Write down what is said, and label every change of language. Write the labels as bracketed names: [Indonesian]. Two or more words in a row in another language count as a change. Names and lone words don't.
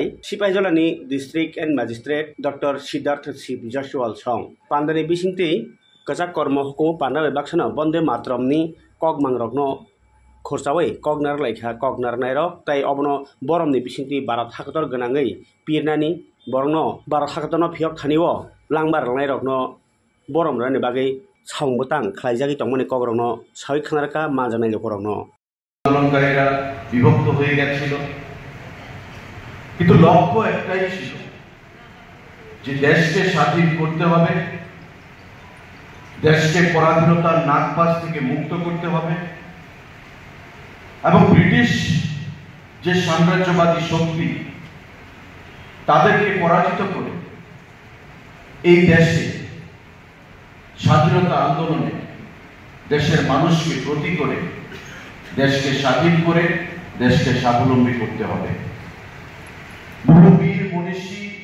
[Kok Borok] सिपाहिजलानि [English] district and magistrate [Kok Borok] डॉक्टर सिद्धार्थ शिव जसवाल सं पान्डानि बिसिंति कचाक कर्म हुकुम पान्डा बाक्सानो वंदे मातरमनि कगमांरकनो खरसावै कगनार लाइखा कगनार नायरक ताइ अबनो बरमनि बिसिंति भारत हाकतर गोनाङै पिरनानि बरनो भारत हाकतरनो फियक थानिवो लांबार लांनायरकनो बरम रानि बागै साउंबतां खालायजागि तंमनि कगरनो सावै खानारका माजानाय लोकरनो [Bangla] আন্দোলনকারীরা বিভক্ত হয়ে গেছিল কিন্তু লক্ষ্য একটাই ছিল যে দেশকে স্বাধীন করতে হবে দেশকে পরাধীনতার নাগপাশ থেকে মুক্ত করতে হবে এবং ব্রিটিশ যে সাম্রাজ্যবাদী শক্তি তাদেরকে পরাজিত করে এই দেশে স্বাধীনতা আন্দোলনে দেশের মানুষকে প্রতি করে দেশকে স্বাধীন করে দেশকে স্বাবলম্বী করতে হবে বহু বীর মনীষী